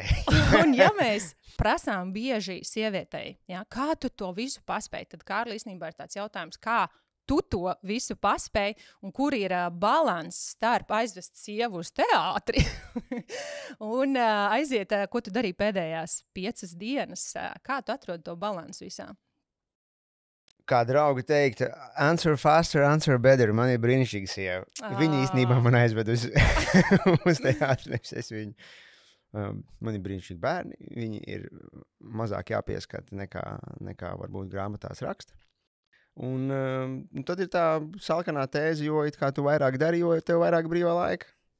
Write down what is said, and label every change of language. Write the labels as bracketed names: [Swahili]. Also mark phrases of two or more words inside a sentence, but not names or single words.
[Latvian] Un ja mēs prasām bieži sievietei, kā tu to visu paspēji, tad Kārli īstenībā ir tāds jautājums, kā tu to visu paspēji, un kur ir balans starp aizvest sievu uz teātri un aiziet, ko tu darīji pēdējās 5 dienas. Kā tu atrodi to balansu visā? Kā draugi teikt, [English] answer faster, answer better. [Latvian] Man ir brīnišķīga sieva. Viņa īstenībā man aizved uz teātri, nevis es viņu. Man ir brīnišķīgi bērni. Viņi ir mazāk jāpieskata nekā varbūt grāmatās raksta. Un tad ir tā salkanā tēze, jo it kā tu vairāk dari, jo tev vairāk brīvā laika.